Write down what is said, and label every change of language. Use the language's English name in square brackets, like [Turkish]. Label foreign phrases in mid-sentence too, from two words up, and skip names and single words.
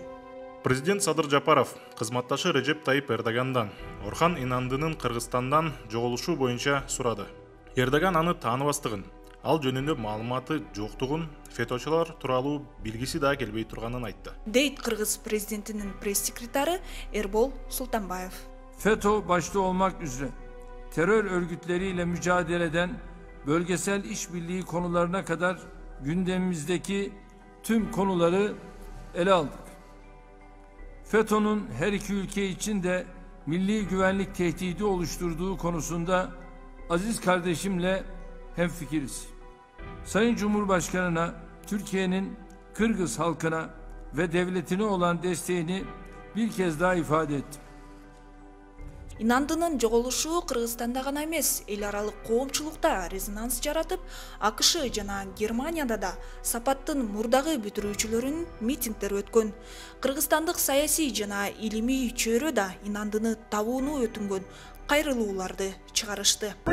[Kyrgyz] Президент Садыр Жапаров кызматташы Режеп Тайып Эрдогандан Орхан Инандынын Кыргызстандан жоголушу боюнча сурады. Эрдоган аны тааныбастыгын, ал жөнүндө маалыматы жоктугун, феточулар тууралуу билгиси да келбей турганын айтты. Дейт кыргыз президентинин пресс-секретары Эрбол Султанбаев. [Turkish] FETÖ başta olmak üzere terör örgütleriyle mücadele eden bölgesel işbirliği konularına kadar gündemimizdeki tüm konuları ele aldık. FETÖ'nün her iki ülke için de milli güvenlik tehdidi oluşturduğu konusunda aziz kardeşimle hemfikiriz. Sayın Cumhurbaşkanı'na Türkiye'nin Kırgız halkına ve devletine olan desteğini bir kez daha ifade ettim. [Kyrgyz] İnандынын жоголушу Кыргызстанда гана эмес, эл аралык коомчулукта резонанс жаратып, АКШ жана Германияда да сапаттын мурдагы бүтүрүүчүлөрүнүн митингдери өткөн. Кыргызстандык саясий жана илимий чөйрө да инандыны табууну өтүнгөн кайрылууларды чыгарышты.